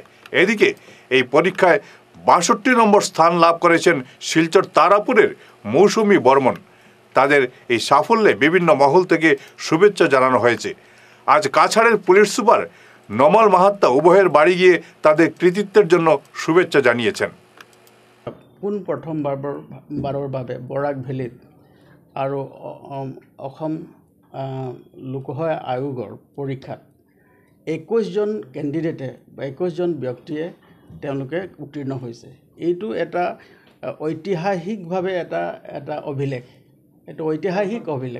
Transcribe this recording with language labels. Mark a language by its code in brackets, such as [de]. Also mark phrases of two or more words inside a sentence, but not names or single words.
[bn] এদিকে এই পরীক্ষায় 62 নম্বর স্থান লাভ করেছেন শিলচর তারাপুরের মৌসুমী বর্মন। তাদের এই সাফল্যে বিভিন্ন মহল থেকে শুভেচ্ছা জানানো হয়েছে। আজ কাছাড়ের পুলিশ সুপার নমল মাহাত্তা উভয়ের বাড়ি গিয়ে তাদের কৃতিত্বের জন্য শুভেচ্ছা জানিয়েছেন। [as] প্ৰথমবাৰৰ বাবে বৰাক ভেলীত আৰু অসম লোকসেৱা আয়োগৰ পৰীক্ষাত 21জন কেণ্ডিডেটে বা 21জন ব্যক্তিয়ে তেওঁলোকে উত্তীৰ্ণ হৈছে। এইটো এটা ঐতিহাসিকভাৱে এটা অভিলেখ, এইটো ঐতিহাসিক অভিলেখ।